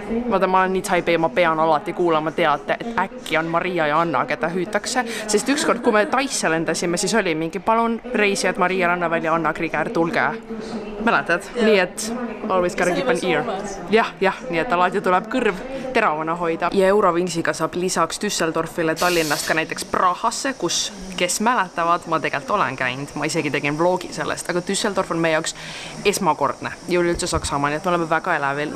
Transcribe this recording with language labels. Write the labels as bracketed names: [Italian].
[Estonian] Vaata, ma olen nii type A, ma pean alati kuulama teate, et äkki on Maria ja Anna, keda hüütakse. Sest ükskord, kui me Taisse lendasime, siis oli mingi palun reisijad Maria Rannaväli ja Anna Kriger, tulge. Mäletad? Nii et [English] always gotta keep an ear. [Estonian] Jah, nii et alati tuleb kõrv teravana hoida. Ja Eurowingsiga saab lisaks Düsseldorfile Tallinnast ka näiteks Prahasse, kus, kes mäletavad, ma tegelikult olen käinud. Ma isegi tegin vlogi sellest, aga Düsseldorf on meie jaoks esmakordne ja üleüldse Saksamaa, nii et me oleme väga elavil.